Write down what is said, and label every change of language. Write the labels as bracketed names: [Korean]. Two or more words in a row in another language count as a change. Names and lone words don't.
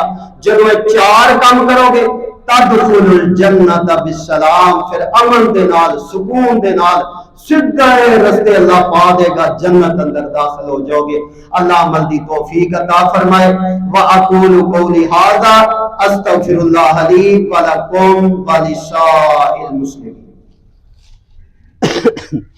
[Punjabi] جدوں یہ چار کام کروگے [Arabic] تدخلوا الجنة بسلام, [Punjabi] فیر امن دے نال سکون دے نال سیدھا رستے اللہ پا دیگا، جنت اندر داخل ہو جاؤگے. اللہ عمل دی توفیق عطا فرمائے. [Arabic] وأقول قولي هذا أستغفر الله لي ولكم ولسائر المسلمين.